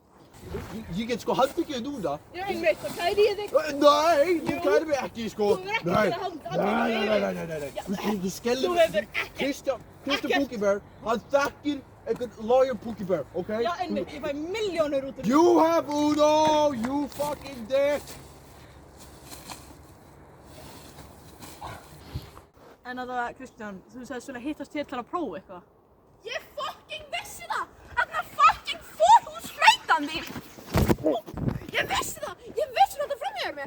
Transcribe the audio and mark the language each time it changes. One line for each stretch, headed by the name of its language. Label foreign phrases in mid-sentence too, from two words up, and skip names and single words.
Icelandic: Ég get sko handtekið núna. Já, einmitt, þá kæri ég þig. Nei, þú kærir mig ekki sko. Þú hefur ekki Nei. Þú skellir Þú hefur ekkert. Kristján Pokébör, hann þekkir einhvern lawyer Pokébör, ok? Já, einmitt, ég fæ milljónir út úr
English: You have Uno, you fucking dick.
Icelandic: En að það, Kristján, þú sagðist vel að hittast hér til að prófa eitthvað. Ég fucking vissi það! Þarna fucking fórhúsflautan þín! Ég vissi þetta frá mér!